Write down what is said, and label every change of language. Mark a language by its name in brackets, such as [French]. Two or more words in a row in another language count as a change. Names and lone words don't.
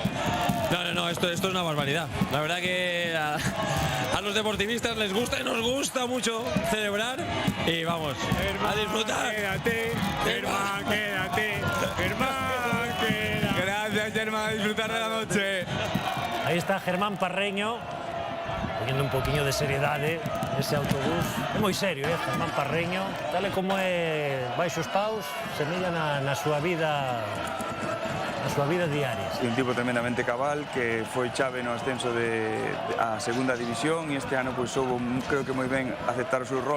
[Spanish] No, esto es una barbaridad. La verdad que a los deportivistas les gusta y nos gusta mucho celebrar y vamos, a disfrutar. Quédate, Germán, quédate. Gracias, Germán, a disfrutar de la noche. Ahí está Germán Parreño, poniendo [Galician] un poquinho de seriedade [Spanish] ese autobús. [Galician] É moi serio, Germán Parreño, tal e como é baixo os paus, semella na súa vida diaria. Un tipo tremendamente cabal que foi chave no ascenso a segunda división e este ano pois soubo, creo que moi ben, aceptar o seu rol.